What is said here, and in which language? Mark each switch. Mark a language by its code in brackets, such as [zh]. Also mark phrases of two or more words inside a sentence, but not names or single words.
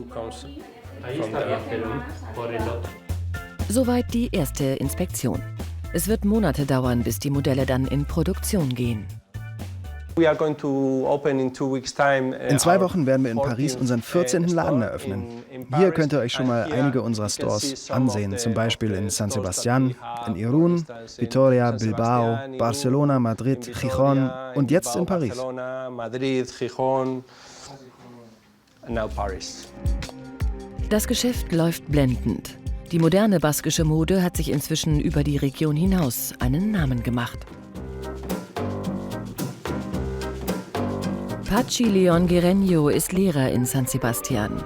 [de] Soweit die erste Inspektion. Es wird Monate dauern, bis die Modelle dann in Produktion gehen. In 2 Wochen werden wir in Paris unseren 14. Laden eröffnen. Hier könnt ihr euch schon mal einige unserer Stores ansehen, zum Beispiel in San Sebastián, in Irún, Vitoria, Bilbao, Barcelona, Madrid, Gijón und jetzt in Paris. Das Geschäft läuft blendend. Die moderne baskische Mode hat sich inzwischen über die Region hinaus einen Namen gemacht. Patxi León Guerreño ist Lehrer in San Sebastián.